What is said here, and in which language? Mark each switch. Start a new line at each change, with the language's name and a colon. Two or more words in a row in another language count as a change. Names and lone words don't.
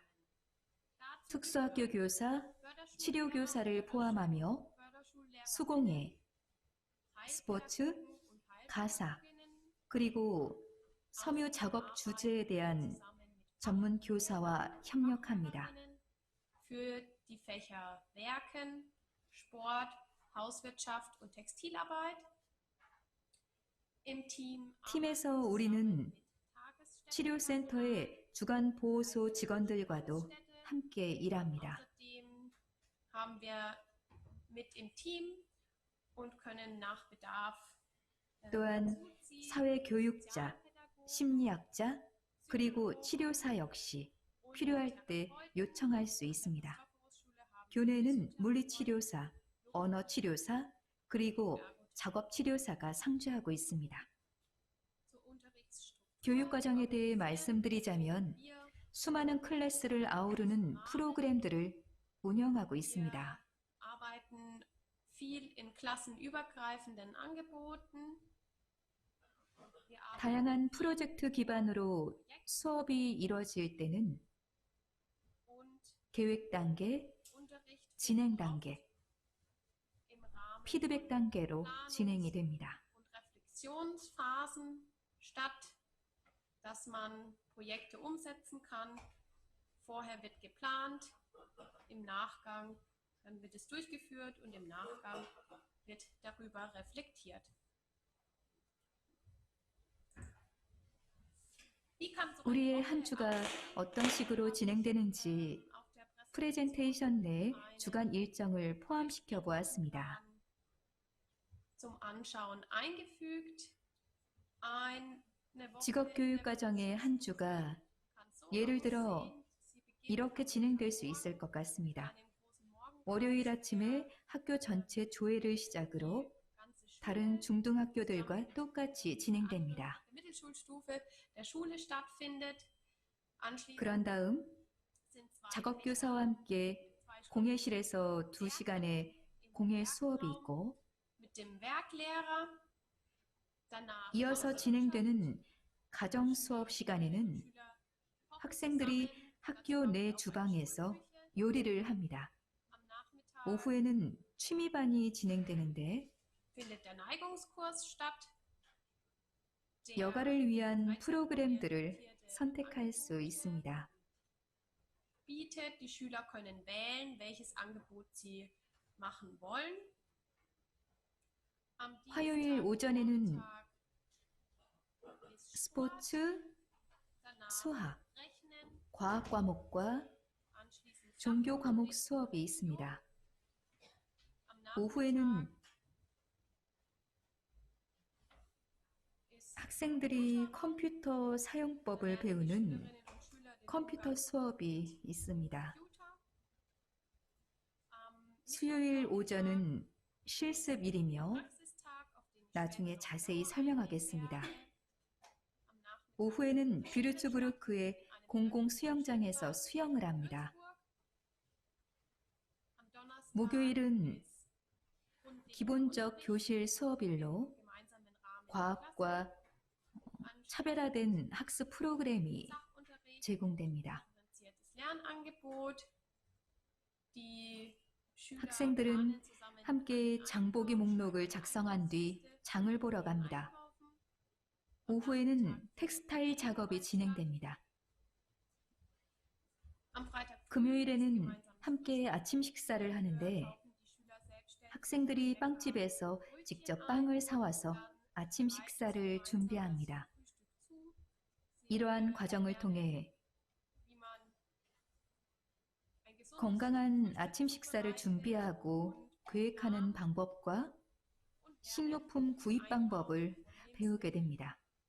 Korean: 특수학교 교사, 치료교사를 포함하며 수공예, 스포츠, 가사, 그리고 섬유 작업 주제에 대한 전문 교사와 협력합니다.
German: Für die Fächer Werken, Sport, Hauswirtschaft und Textilarbeit. Im Team
Korean: 팀에서 우리는 치료센터의 주간 보호소 직원들과도 함께 일합니다.
German: Außerdem haben wir mit im Team und können nach Bedarf
Korean: 또한 사회교육자, 심리학자, 그리고 치료사 역시 필요할 때 요청할 수 있습니다. 교내는 물리치료사, 언어치료사, 그리고 작업치료사가 상주하고 있습니다. 교육과정에 대해 말씀드리자면 수많은 클래스를 아우르는 프로그램들을 운영하고 있습니다.
German: arbeiten viel in klassenübergreifenden Angeboten. Wir arbeiten
Korean: 다양한 프로젝트 기반으로 수업이 이뤄질 때는
German: und
Korean: 계획 단계,
German: Unterricht
Korean: 진행 단계,
German: im Rahmen
Korean: 피드백 단계로 진행이 됩니다.
German: und Reflexionsphasen statt, dass man Projekte umsetzen kann. Vorher wird geplant, im Nachgang dann wird es durchgeführt und im Nachgang wird darüber reflektiert. Wie kann so
Korean: 우리의
German: eine
Korean: 한
German: Woche
Korean: 주가 어떤 식으로 진행되는지
German: auf der
Korean: 프레젠테이션 내에 주간 일정을 포함시켜 보았습니다.
German: zum Anschauen eingefügt. Eine Woche
Korean: 직업교육 과정의 한 주가
German: kann so
Korean: 예를 들어
German: aussehen, sie beginnt
Korean: 이렇게 진행될 수 있을 것 같습니다. 월요일 아침에 학교 전체 조회를 시작으로 다른 중등학교들과 똑같이 진행됩니다.
German: der Mittelschulstufe der Schule stattfindet. Anschließend
Korean: 그런 다음
German: sind zwei
Korean: 작업교사와 함께 공예실에서 2시간의 공예 수업이 있고
German: mit dem Werklehrer. Danach
Korean: 이어서 진행되는 가정 수업 시간에는 학생들이 학교 내 주방에서 요리를 합니다.
German: am Nachmittag
Korean: 오후에는 취미반이 진행되는데
German: findet der Neigungskurs statt. Der
Korean: 여가를 위한 프로그램들을 선택할 수 있습니다.
German: bietet, die Schüler können wählen, welches Angebot sie machen wollen. Am
Korean: 화요일
German: Dienstag,
Korean: 오전에는
German: Montag ist Sport,
Korean: 스포츠,
German: danach
Korean: 수학,
German: Rechnen,
Korean: 과학 과목과
German: anschließend
Korean: 종교 과목 수업이 있습니다.
German: am Nachmittag
Korean: 오후에는
German: ist
Korean: 학생들이 컴퓨터 사용법을 배우는
German: Schülerinnen und Schüler den
Korean: 컴퓨터 수업이 있습니다.
German: Computer. Am
Korean: 수요일 오전은 실습일이며
German: Praxistag, auf den
Korean: 나중에
German: später
Korean: 자세히
German: noch
Korean: 설명하겠습니다.
German: am Nachmittag
Korean: 오후에는 뷰르츠부르크의 공공 수영장에서 수영을 합니다.
German: am Donnerstag
Korean: 목요일은
German: ist grundlegender
Korean: 기본적
German: Unterricht
Korean: 교실 수업일로
German: im gemeinsamen Rahmen der
Korean: 과학과
German: Klasse.
Korean: 차별화된 학습 프로그램이
German: Sachunterricht,
Korean: 제공됩니다.
German: differenziertes Lernangebot. Die Schüler
Korean: 학생들은
German: planen zusammen
Korean: 함께
German: einen
Korean: 장보기
German: Einkauf,
Korean: 목록을 작성한 뒤 장을 보러 갑니다. 오후에는 텍스타일 작업이 진행됩니다.
German: Am Freitag früh
Korean: 금요일에는
German: ist gemeinsames
Korean: 함께 아침 식사를 하는데
German: kaufen die Schüler selbstständig
Korean: 학생들이 빵집에서 직접 빵을 사와서 아침 식사를 준비합니다. 이러한 과정을 통해 건강한 아침 식사를 준비하고 계획하는 방법과 식료품 구입 방법을 배우게 됩니다.